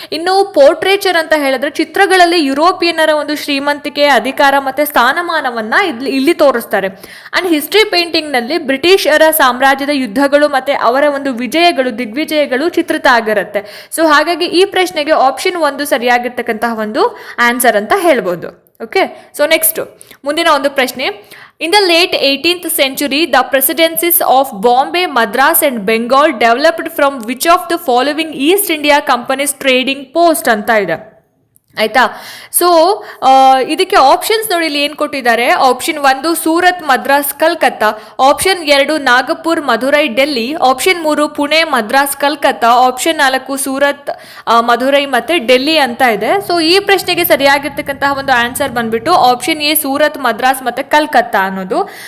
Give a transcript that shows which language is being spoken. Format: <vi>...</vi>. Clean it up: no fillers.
<kn>ಇನ್ನು ಪೋರ್ಟ್ರೇಚರ್ ಅಂತ ಹೇಳಿದ್ರೆ ಚಿತ್ರಗಳಲ್ಲಿ ಯುರೋಪಿಯನ್ನರ ಒಂದು ಶ್ರೀಮಂತಿಕೆ, ಅಧಿಕಾರ ಮತ್ತೆ ಸ್ಥಾನಮಾನವನ್ನ ಇಲ್ಲಿ ತೋರಿಸ್ತಾರೆ. ಅಂಡ್ ಹಿಸ್ಟ್ರಿ ಪೇಂಟಿಂಗ್ ನಲ್ಲಿ ಬ್ರಿಟಿಷರ ಸಾಮ್ರಾಜ್ಯದ ಯುದ್ಧಗಳು ಮತ್ತೆ ಅವರ ಒಂದು ವಿಜಯಗಳು, ದಿಗ್ವಿಜಯಗಳು ಚಿತ್ರಿತ ಆಗಿರುತ್ತೆ. ಸೊ ಹಾಗಾಗಿ ಈ ಪ್ರಶ್ನೆಗೆ ಆಪ್ಷನ್ 1 ಸರಿಯಾಗಿರ್ತಕ್ಕಂತಹ ಒಂದು ಆನ್ಸರ್ ಅಂತ ಹೇಳ್ಬೋದು. ಓಕೆ. ಸೊ ನೆಕ್ಸ್ಟ್ ಮುಂದಿನ ಒಂದು ಪ್ರಶ್ನೆ,</kn> <en>in the late 18th century the presidencies of Bombay, Madras and Bengal developed from which of the following East India Company's trading post</en> <kn>ಅಂತ ಇದೆ ಆಯ್ತಾ. ಸೊ ಇದಕ್ಕೆ ಆಪ್ಷನ್ಸ್ ನೋಡಿ, ಇಲ್ಲಿ ಏನು ಕೊಟ್ಟಿದ್ದಾರೆ, option 1 Surat, Madras, Calcutta, option 2 Nagpur, Madurai, Delhi, option 3 Pune, Madras, Calcutta, option 4 Surat, Madurai ಮತ್ತೆ ಡೆಲ್ಲಿ ಅಂತ ಇದೆ. ಸೊ ಈ ಪ್ರಶ್ನೆಗೆ ಸರಿಯಾಗಿರ್ತಕ್ಕಂತಹ ಒಂದು ಆನ್ಸರ್ ಬಂದ್ಬಿಟ್ಟು ಆಪ್ಷನ್ ಎ ಸೂರತ್, ಮದ್ರಾಸ್ ಮತ್ತೆ ಕಲ್ಕತ್ತಾ ಅನ್ನೋದು.</kn>